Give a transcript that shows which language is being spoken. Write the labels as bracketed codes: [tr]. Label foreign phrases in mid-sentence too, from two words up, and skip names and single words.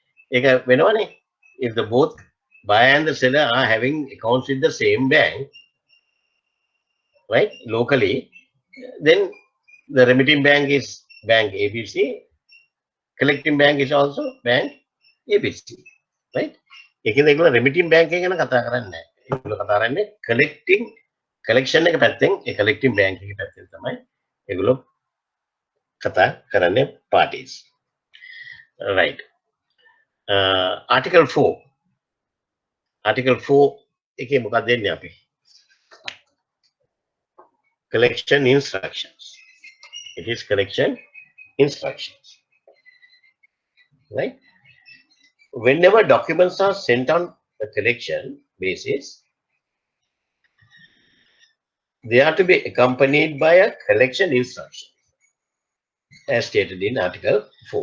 [en] If the both buyer and the seller are having accounts with the same bank, right, locally, then the remitting bank is bank ABC, collecting bank is also bank ABC, right? [si] Remitting bank ගැන කතා කරන්නේ නැහැ. ඒගොල්ලෝ කතා කරන්නේ collection එක පැත්තෙන් ඒ [en] collecting bank [si] එක පැත්තෙන් තමයි ඒගොල්ලෝ කතා කරන්නේ parties. [en] Right. Article 4. [si] Article 4 එකේ මොකක්ද දෙන්නේ අපි? [en] Collection instructions. It is collection instructions. Right? Whenever documents are sent on a collection basis, they are to be accompanied by a collection instruction, as stated in Article 4.